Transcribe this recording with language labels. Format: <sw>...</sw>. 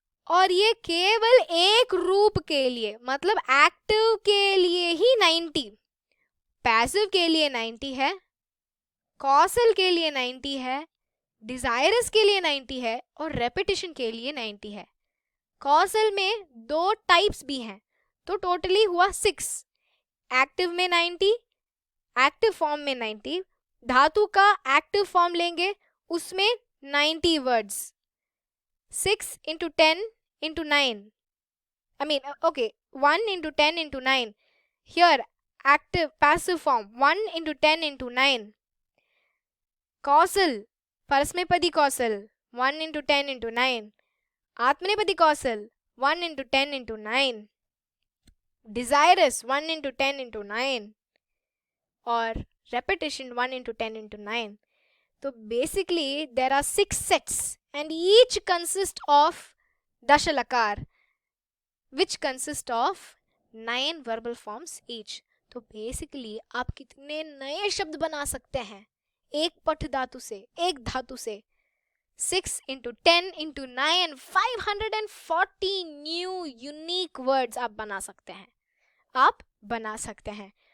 <hi>और ये केवल एक रूप के लिए, मतलब एक्टिव के लिए ही 90, पैसिव के लिए 90 है, कॉसल के लिए 90 है, डिजायरस के लिए 90 है और रेपिटेशन के लिए 90 है। कॉसल में 2 टाइप्स भी हैं, तो टोटली हुआ 6। एक्टिव में 90, एक्टिव फॉर्म में 90, धातु का एक्टिव फॉर्म लेंगे उसमें 90 words.</hi> <en>6 into 10 into 9, I mean, okay, 1 into 10 into 9. Here, active, passive form, 1 into 10 into 9. Causal, परस्मैपदी causal, 1 into 10 into 9. आत्मनेपदी causal, 1 into 10 into 9. Desirous, 1 into 10 into 9. और repetition, 1 into 10 into 9. So basically, there are 6 sets and each consist of dashalakar, which consist of 9 verbal forms each.</en> <hi>तो basically आप कितने नए शब्द बना सकते हैं एक पठ धातु से, एक धातु से।</hi> <en>6 into 10 into 9,</en> <hi>540 new unique words आप बना सकते हैं, आप बना सकते हैं।</hi>